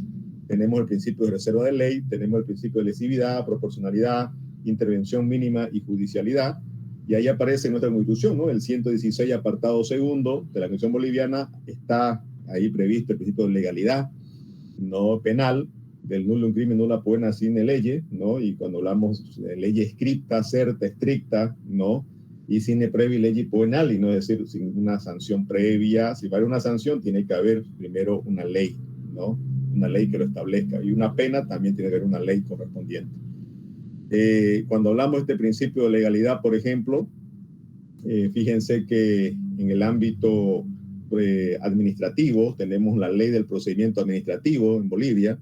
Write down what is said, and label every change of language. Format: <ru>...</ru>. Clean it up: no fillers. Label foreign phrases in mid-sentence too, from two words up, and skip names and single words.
<es>Tenemos el principio de reserva de ley, tenemos el principio de lesividad, proporcionalidad, intervención mínima y judicialidad. Y ahí aparece nuestra Constitución, ¿no? El 116, apartado segundo de la Constitución boliviana, está ahí previsto el principio de legalidad no penal, del</es> <la>nullum crimen nulla poena sine lege,</la> <es>¿no? Y cuando hablamos de ley</es> <la>scripta, certa,</la> <es>estricta, ¿no?</es> <la>Y sine praevi legi poenali,</la> <es>¿no? Es decir, sin una sanción previa. Si va a haber una sanción, tiene que haber primero una ley, ¿no? Una ley que lo establezca. Y una pena también tiene que haber una ley correspondiente. Cuando hablamos de este principio de legalidad, por ejemplo, fíjense que en el ámbito administrativo tenemos la ley del procedimiento administrativo en Bolivia.</es>